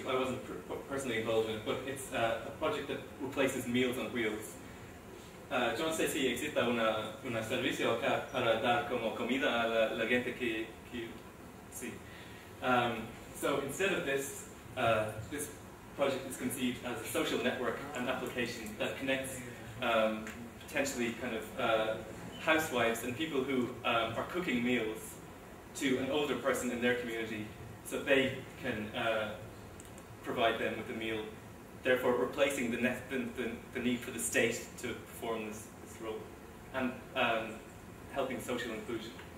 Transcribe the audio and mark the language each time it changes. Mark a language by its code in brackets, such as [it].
[en] I wasn't personally involved in it, but it's a project that replaces Meals on Wheels. [es] Yo no sé si existe un servicio acá para dar como comida a la gente que sí. [en] So instead of this, this project is conceived as a social network and application that connects potentially kind of housewives and people who are cooking meals to an older person in their community, so they can provide them with a meal, therefore replacing the need for the state to perform this role, and helping social inclusion.